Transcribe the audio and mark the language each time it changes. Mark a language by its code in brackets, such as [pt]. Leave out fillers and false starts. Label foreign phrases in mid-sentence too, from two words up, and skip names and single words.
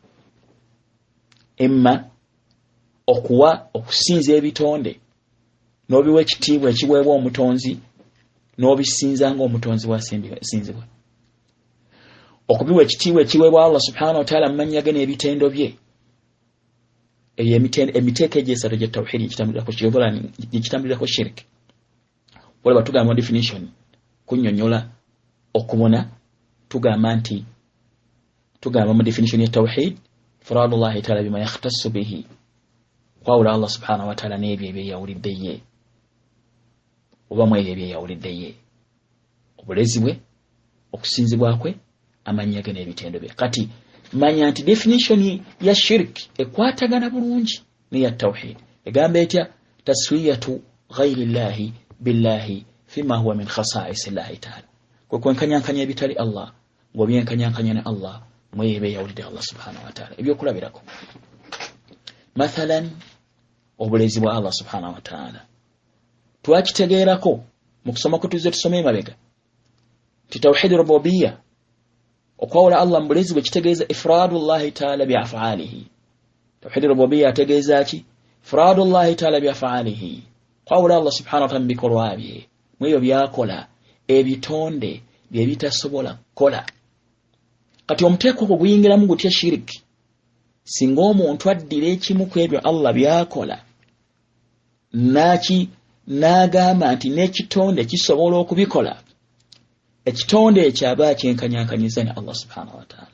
[lg] emma okusinza ebitonde n'obiwa ekitiibwa ekiweebwa omutonzi n'obisinza ng'omutonzi wasinzibwa, okubiwa ekitiibwa ekiweebwa [ar] الله سبحانه وتعالى [lg] mu mannya ge n'ebitendo bye, eyo emiteeko egyo esatu gya tawhidi ekitambulirako shirk. Olaba tugamba mu definition kunnyonnyola okubona, tugamba mu definition ya tawhid [ar] إفراد الله تعالى بما يختص به, [lg] kwawula [ar] الله سبحانه وتعالى [lg] n'ebyo ebyeyawulidde ye, oba mu ebyo ebyeyawulidde ye, obulezi bwe, okusinzibwa kwe, amannya ge n'ebitendo bye. Kati manya nti definition ya shirk ekwatagana bulungi n'iya tawhid. Egamba etya? [ar] تسوية غير الله بالله فيما هو من خصائص الله تعالى, [lg] kwe kwenkanyankanya ebitali Allah ng'obyenkanyankanya ne Allah mu ebyo ebyeyawulidde [ar] الله سبحانه وتعالى. [lg] Ebyokulabirako mathalan obulezi bwa [ar] الله سبحانه وتعالى [lg] twakitegeerako mu kusoma kwe tuzze tusome emabega ti [ar] توحيد الربوبية, [lg] okwawula Allah mu bulezi bwe kitegeeza [ar] إفراد الله تعالى بأفعاله. توحيد الربوبية [lg] ategeeza ki? [ar] إفراد الله تعالى بأفعاله, [lg] kwawula [ar] الله سبحانه وتعالى [lg] mu bikolwa bye, mu ebyo byakola, ebitonde bye bitasobola kukola. Kati omuteeko ogwo guyingiramu gutya shiriki? Singa omuntu addira ekimu ku ebyo Allah byakola n'agamba nti n'ekitonde kisobola okubikola, ekitonde ekyo aba akyenkanyankanyiza ne [ar] الله سبحانه وتعالى.